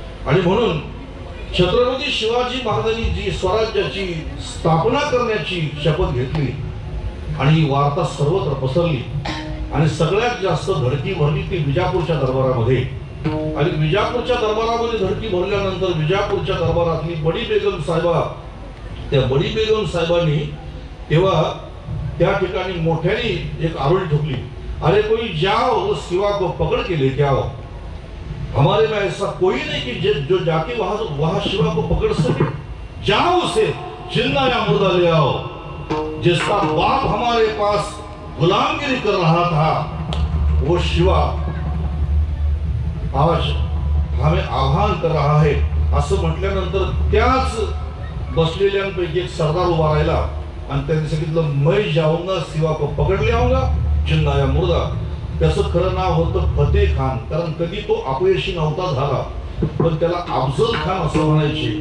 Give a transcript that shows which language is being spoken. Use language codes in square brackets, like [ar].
[mr] आणि म्हणून छत्रपती शिवाजी महाराजांनी जी स्वराज्याची स्थापना करण्याची शपथ घेतली आणि ही वार्ता सर्वत्र पसरली आणि सगळ्यात जास्त धडकी भरली ती विजापूरच्या दरबारामध्ये. आणि विजापूरच्या दरबारामध्ये धडकी भरल्यानंतर विजापूरच्या दरबारातली बडी बेगम साहेबा, त्या बडी बेगम साहेबांनी तेव्हा त्या ठिकाणी मोठ्याने एक आरोळी ठोकली. [hi] अरे कोई जाओ उस शिवा को पकड़ के लेके आओ. हमारे में ऐसा कोई नहीं कि जो जाके वहां शिवा को पकड़ सके. जाओ उसे जिंदा या मुर्दा ले आओ. जिसका बाप हमारे पास गुलामगिरी कर रहा था वो शिवा आज हमें आह्वान कर रहा है. [mr] असं म्हटल्यानंतर त्याच बसलेल्यांपैकी एक सरदार उभा राहिला आणि त्यांनी सांगितलं [hi] मैं जाऊंगा शिवा को पकड़ ले आऊंगा जिंदा या मुर्दा. [mr] त्याचं खरं नाव होतं फतेह खान. कारण कधी तो अपयशी नव्हता झाला, पण त्याला अफजल खान असं म्हणायचे.